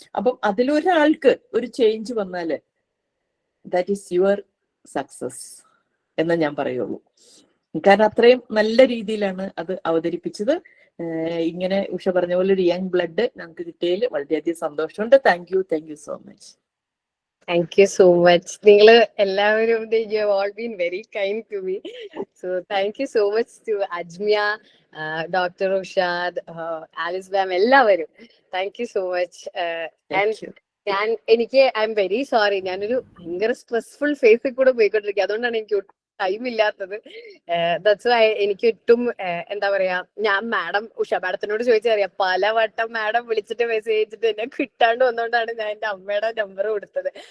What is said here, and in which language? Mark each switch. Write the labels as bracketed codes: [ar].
[ml] അപ്പം അതിലൊരാൾക്ക് ഒരു ചേഞ്ച് വന്നാല് [en] that is your success [ml] എന്ന് ഞാൻ പറയുള്ളൂ. കാരണം അത്രയും നല്ല രീതിയിലാണ് അത് അവതരിപ്പിച്ചത്. ഇങ്ങനെ ഉഷ പറഞ്ഞ പോലെ ഒരു യങ് ബ്ലഡ് നമുക്ക് കിട്ടിയതിൽ വളരെയധികം സന്തോഷമുണ്ട്. [en] Thank you so much. Thank you so much. [ml] നിങ്ങള് എല്ലാവരും [en] you have all been very kind to me. So thank you so much to Ajmia, Dr. Ushad, Alice Bam, [ml] എല്ലാവരും. [en] Thank you so much. And I am very sorry, [ml] ഞാനൊരു ഭയങ്കര stressful ഫേസിൽ കൂടെ പോയിക്കൊണ്ടിരിക്കുക. അതുകൊണ്ടാണ് എനിക്ക് ടൈം ഇല്ലാത്തത്. [en] that's why [ml] എനിക്ക് ഒട്ടും എന്താ പറയാ, ഞാൻ ഉഷ മാഡത്തിനോട് ചോദിച്ചറിയാം, പലവട്ടം മാഡം വിളിച്ചിട്ട് മെസ്സേജ് അയച്ചിട്ട് എന്നെ കിട്ടാണ്ട് വന്നോണ്ടാണ് ഞാൻ എന്റെ അമ്മയുടെ നമ്പർ കൊടുത്തത്.